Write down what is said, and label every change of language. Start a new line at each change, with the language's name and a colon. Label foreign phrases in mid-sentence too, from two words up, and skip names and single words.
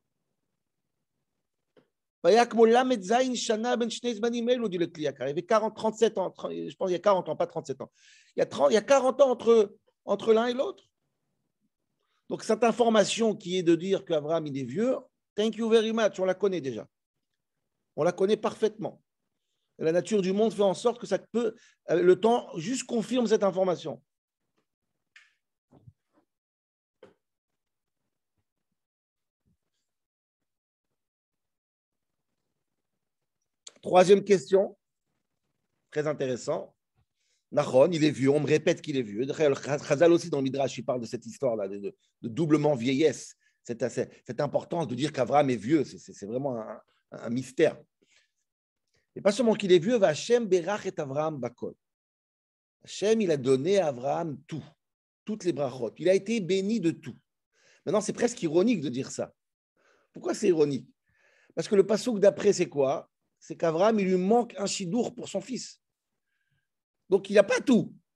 French: Il y avait 37 ans, je pense qu'il y a 40 ans, pas 37 ans. Il y a 40 ans entre l'un et l'autre. Donc, cette information qui est de dire qu'Abraham il est vieux,
English: thank you very much,
French: on la connaît déjà. On la connaît parfaitement. La nature du monde fait en sorte que ça peut, le temps juste confirme cette information. Troisième question, très intéressant. Nahon, il est vieux, on me répète qu'il est vieux. Chazal aussi dans le Midrash, il parle de cette histoire-là, de doublement vieillesse, cette importance de dire qu'Abraham est vieux, c'est vraiment un mystère. Et pas seulement qu'il est vieux,
Hebrew: וה' ברך את אברהם בכל.
French: Hachem, il a donné à Abraham tout, toutes les brachot. Il a été béni de tout. Maintenant, c'est presque ironique de dire ça. Pourquoi c'est ironique? Parce que le passouk d'après, c'est quoi? C'est qu'Abraham, il lui manque un chidour pour son fils. Donc, il n'a pas tout.